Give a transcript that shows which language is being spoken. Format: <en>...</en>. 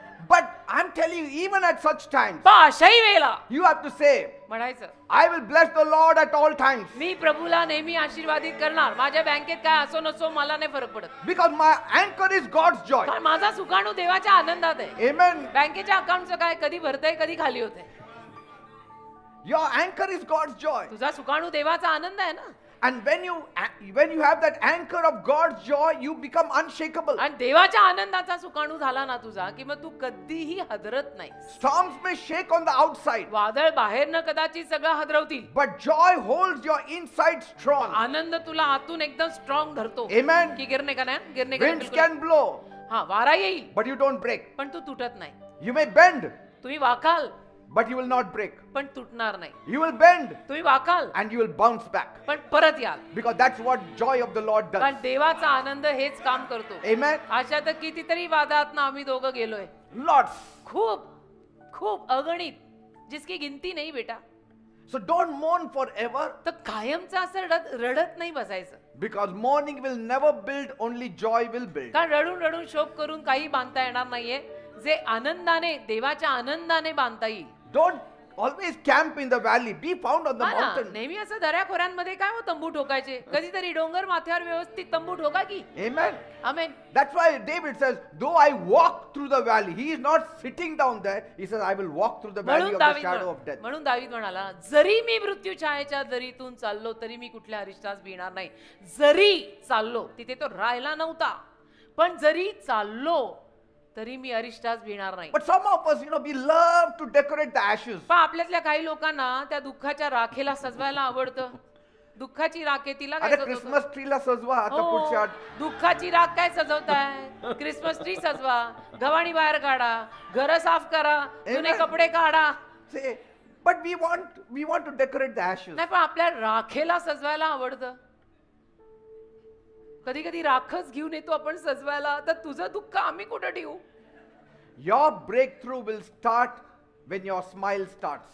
<en>But I'm telling you, even at such times,</en> <mr>पण अशाही वेळेला</mr> <en>you have to say,</en> <mr>म्हणायचं</mr> <en>I will bless the Lord at all times.</en> <mr>मी प्रभूला नेहमी आशीर्वादित करणार. माझ्या बँकेत काय असो नसो मला नाही फरक पडत,</mr> <en>Because my anchor is God's joy.</en> <mr>कारण माझा सुकाणू देवाच्या आनंदात आहे.</mr> <en>Amen.</en> <mr>बँकेच्या अकाउंटचं काय, कधी भरतंय कधी खाली होतंय.</mr> <en>Your anchor is God's joy.</en> <mr>तुझा सुकाणू देवाचा आनंद आहे ना.</mr> <en>And when you have that anchor of God's joy, you become unshakable.</en> <mr>आणि देवाच्या आनंदाचा सुकाणू झाला ना तुझा, की मग तू कधीही हदरत नाही.</mr> <en>Storms may shake on the outside,</en> <mr>वादळ बाहेरनं कदाचित सगळं हदरवतील,</mr> <en>but joy holds your inside strong.</en> <mr>आनंद तुला आतून एकदम स्ट्रॉंग धरतो.</mr> <en>Amen.</en> <hi>की गिरणे का नाही, गिरणे का नाही,</hi> <en>Winds</en> <mr>बिलकुल</mr> <en>can blow,</en> <mr>हा वारा येईल</mr> <en>but you don't break.</en> <mr>पण तू तुटत नाही.</mr> <en>You may bend,</en> <mr>तुम्ही वाकाल</mr> <en>but you will not break.</en> <mr>पण तुटणार नाही.</mr> <en>You will bend,</en> <mr>तुम्ही वाकाल</mr> <en>and you will bounce back.</en> <mr>पण परत याल,</mr> <en>Because that's what joy of the Lord does.</en> <mr>कारण देवाचा आनंद हेच काम करतो.</mr> <en>Amen.</en> <mr>अशा तर कितीतरी वादात ना आम्ही दोघं गेलोय,</mr> <en>Lots.</en> <mr>खूप खूप अगणित,</mr> <hi>जिसकी गिनती नाही बेटा.</hi> <en>So don't mourn forever,</en> <mr>तर कायमचं असं रडत नाही बसायचं,</mr> <en>because mourning will never build, only joy will build.</en> <mr>कारण रडून रडून शोक करून काही बांधता येणार नाहीये. जे आनंदाने, देवाच्या आनंदाने बांधता येईल.</mr> <en>Don't always camp in the valley. Be found on the</en> <mr>हा ना,</mr> <en>mountain.</en> <mr>नेहमी असं दऱ्याखोऱ्यांमध्ये काय हो तंबू ठोकायचे, कधीतरी डोंगर माथ्यावर व्यवस्थित तंबू ठोका की.</mr> <en>Amen.</en> <mr>Amen.</mr> <en>That's why David says, though I walk through the valley, he is not sitting down there. He says, I will walk through the valley of the shadow of death.</en> <mr>म्हणून दावीद म्हणाला, जरी मी मृत्यू छायेच्या दरीतून चाललो तरी मी कुठल्या अरिष्टास भिणार नाही. जरी चाललो, तिथे तो राहिला नव्हता, पण जरी चाललो तरी मी अरिष्टास भिणार नाही.</mr> <en>But some of us, we love to decorate the ashes.</en> <mr>पण आपल्यातल्या काही लोकांना त्या दुःखाच्या राखेला सजवायला आवडतं. दुःखाची राख आहे तिला काय अरे सजवतो? क्रिसमस ट्रीला सजवा आता हो, पुढच्या दुःखाची राख काय सजवताय? क्रिसमस ट्री सजवा, गव्हाणी बाहेर काढा, घर साफ करा, जुने</mr> <en>Amen.</en> <mr>कपडे काढा.</mr> <en>say, but we want to decorate the ashes.</en> <mr>नाही पण आपल्या राखेला सजवायला आवडतं. कधी कधी राखच घेऊन येतो आपण सजवायला, तर तुझं दुःख आम्ही कुठं ठेवू?</mr> <en>Your breakthrough will start when your smile starts.</en>